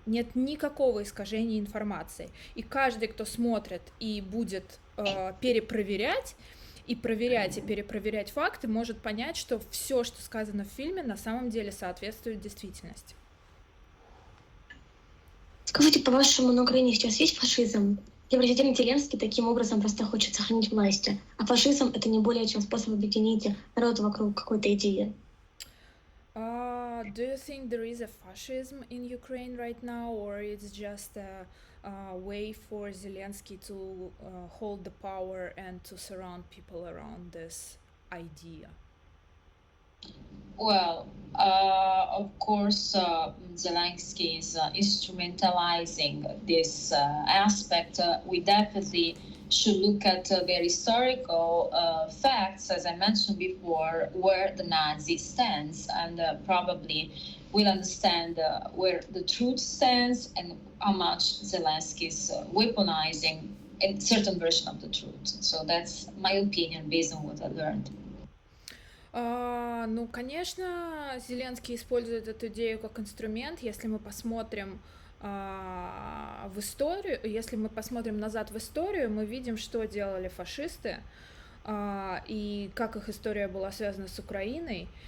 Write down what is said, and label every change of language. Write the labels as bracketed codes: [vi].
[ru] Нет никакого искажения информации. И каждый, кто смотрит и будет перепроверять, и проверять, и перепроверять факты, может понять, что все, что сказано в фильме, на самом деле соответствует действительности. Скажите, по-вашему, на Украине сейчас есть фашизм? И президент Зеленский таким образом просто хочет сохранить власть. А фашизм — это не более чем способ объединить народ вокруг какой-то идеи. [en] Do you think there is a fascism in Ukraine right now, or it's just a way for Zelensky to hold the power and to surround people around this idea? Well, of course, Zelensky is instrumentalizing this aspect. We definitely should look at their historical facts, as I mentioned before, where the Nazi stands, and probably will understand where the truth stands and how much Zelensky is weaponizing a certain version of the truth. So that's my opinion based on what I learned. [ru] Ну, конечно, Зеленский использует эту идею как инструмент. Если мы посмотрим в историю, если мы посмотрим назад в историю, мы видим, что делали фашисты и как их история была связана с Украиной.